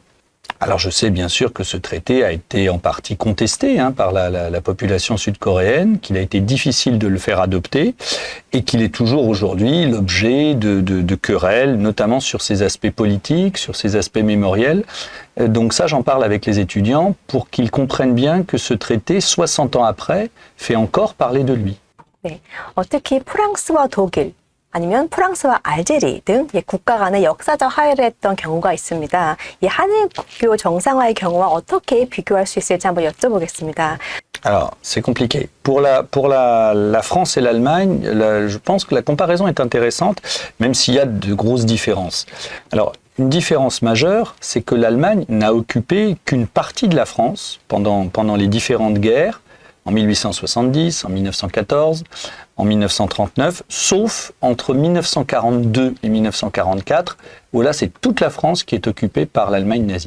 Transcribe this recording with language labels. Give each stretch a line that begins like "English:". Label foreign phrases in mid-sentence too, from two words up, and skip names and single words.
French: Alors je sais bien sûr que ce traité a été en partie contesté par la population sud-coréenne, qu'il a été difficile de le faire adopter et qu'il est toujours aujourd'hui l'objet de querelles, notamment sur ses aspects politiques, sur ses aspects mémoriels. Donc ça, j'en parle avec les étudiants pour qu'ils comprennent bien que ce traité, 60 ans après, fait encore parler de lui.
Korean: 네, 특히 프랑스와 독일 아니면 프랑스와 알제리 등 국가 간의 역사적 화해를 했던 경우가 있습니다. 이 한일 국교 정상화의 경우와 어떻게 비교할 수 있을지 한번 여쭤보겠습니다.
French: Alors, c'est compliqué. Pour la France et l'Allemagne, je pense que la comparaison est intéressante, même s'il y a de grosses différences. Alors, une différence majeure, c'est que l'Allemagne n'a occupé qu'une partie de la France pendant les différentes guerres, en 1870, en 1914, en 1939, sauf entre 1942 et 1944, où là c'est toute la France qui est occupée par l'Allemagne nazie.